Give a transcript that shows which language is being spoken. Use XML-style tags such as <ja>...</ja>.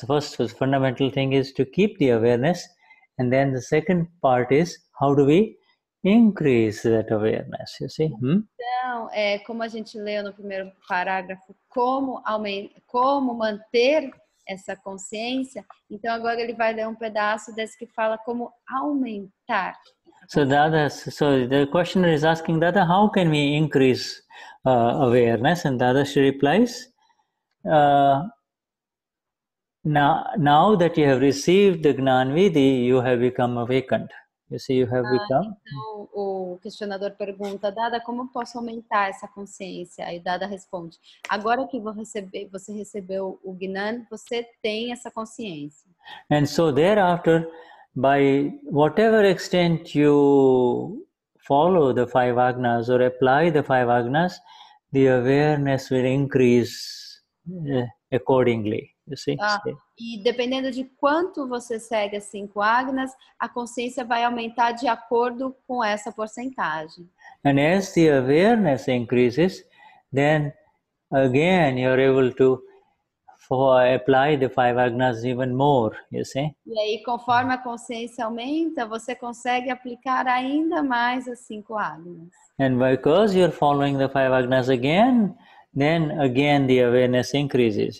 <en>The first fundamental thing is to keep the awareness, and then the second part is how do we increase that awareness, you see.</en> <pt>Então, como a gente leu no primeiro parágrafo, como manter essa consciência, então agora ele vai ler um pedaço desse que fala como aumentar.</pt> <en>So the questioner is asking, Dada, how can we increase awareness? And Dadashri replies, now that you have received the Gnanvidhi, you have become awakened. You see, you have become.</en> <pt>Então o questionador pergunta, Dada, como eu posso aumentar essa consciência? Aí Dada responde, agora que você recebeu o Gnan, você tem essa consciência.</pt> <en>And so thereafter, by whatever extent you follow the 5 agnas or apply the 5 agnas, the awareness will increase accordingly. You see?</en> <pt>E dependendo de quanto você segue as 5 agnas, a consciência vai aumentar de acordo com essa porcentagem.</pt> <en>And as the awareness increases, then again you are able to apply the 5 agnas even more, you see.</en> <pt>E aí, conforme a consciência aumenta, você consegue aplicar ainda mais as 5 agnas.</pt> <en>And because you're following the 5 agnas again, then again the awareness increases.</en>